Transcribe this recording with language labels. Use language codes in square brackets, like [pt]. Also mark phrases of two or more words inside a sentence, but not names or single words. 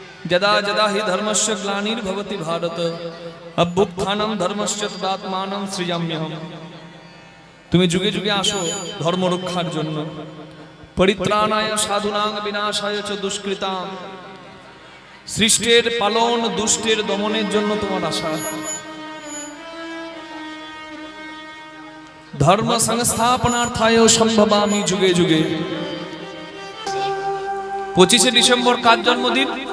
[sa] যদা যদা হি ধর্মস্য গ্লানির্ভবতি ভারত অভ্যুত্থানম ধর্মস্য তদাত্মানম সৃজাম্যহম। [bn] তুমি যুগে যুগে আসো ধর্ম রক্ষার জন্য, [sa] পরিত্রাণায় সাধুনাং বিনাশায় চ দুষ্কৃতাম। [bn] সৃষ্টের পালন দুষ্টের দমনের জন্য তোমার আশা। [sa] ধর্ম সংস্থাপনার্থায় সম্ভবামি যুগে যুগে। [bn] 25শে ডিসেম্বর কার জন্মদিন?